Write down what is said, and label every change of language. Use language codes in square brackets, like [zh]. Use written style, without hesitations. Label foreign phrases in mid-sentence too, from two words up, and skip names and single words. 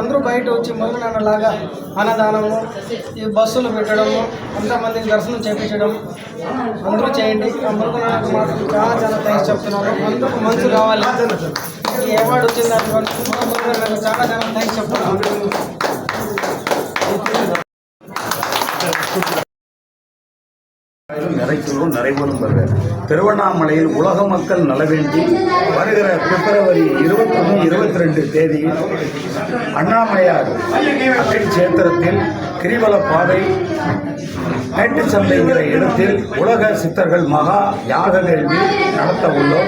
[te] అందరూ బయట వచ్చి మురుగనాన్న లాగా అన్నదానము, ఈ బస్సులు పెట్టడము, అంతమందికి దర్శనం చేయించడం అందరూ చేయండి. ఆ మురుగనాన్నకు మాత్రం చాలా థ్యాంక్స్ చెప్తున్నాను. అందరూ మంచి కావాలి. ఈ అవార్డు వచ్చింది మురుగనాన్నకు చాలా థ్యాంక్స్ చెప్తున్నాను. [ta] நிறைச்சலும் நடைபெறும் திருவண்ணாமலையில் உலக மக்கள் நலவேண்டி வருகிற பிப்ரவரி 21, 22 தேதியில் அண்ணாமலையார் கஷேத்திரத்தில் கிரிவல பாதை மேட்டு சந்தைங்கிற இடத்தில் உலக சித்தர்கள் மகா யாக வேள்வி நடத்த உள்ளோம்.